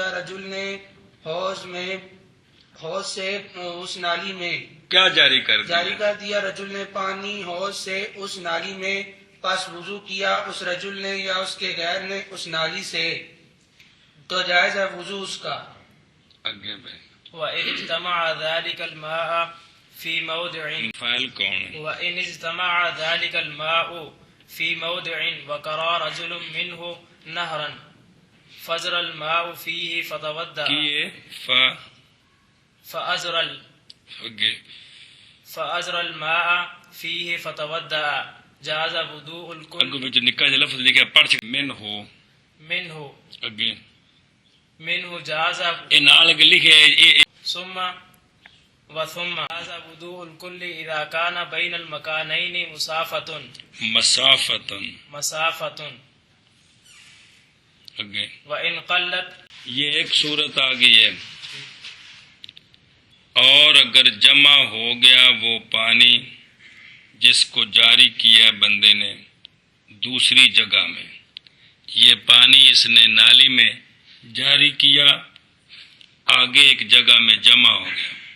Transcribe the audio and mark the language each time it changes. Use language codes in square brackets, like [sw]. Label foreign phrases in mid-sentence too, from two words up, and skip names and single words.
[ur] رجل نے حوض سے اس نالی میں. کیا جاری کر دیا رجل نے پانی حوض سے اس نالی میں. پس وضو کیا اس رجل نے یا اس کے غیر نے اس نالی سے تو جائز ہے وضو اس کا. آگے بھائی. [ar] وَإِنِ اجْتَمَعَ ذَلِكَ الْمَاءُ فِي مَوْضِعٍ [ur] فاعل کون؟ [ar] وَإِنِ اجْتَمَعَ ذَلِكَ الْمَاءُ فِي مَوْضِعٍ وَقَرَى رَجُلٌ مِّنْهُ نَهْرًا فَجْرَ الْمَاءُ فِيهِ فَتَوَضَّأَ فأزر الماء فيه فتودع جاز وضوء الكل [pa] اگوں وچ نکا جہا لفظ لکھیا پڑھ چ من ہو [ar] منه [pa] اگے [ar] منه جاز [pa] اے نال اگے لکھیا ہے [ar] ثم جاز وضوء الكل إذا كان بين المكانين مسافة [pa] اگے [ar] وإن قلت [ur] یہ ایک صورت آ گئی ہے. اور اگر جمع ہو گیا وہ پانی جس کو جاری کیا بندے نے دوسری جگہ میں، یہ پانی اس نے نالی میں جاری کیا، آگے ایک جگہ میں جمع ہو گیا،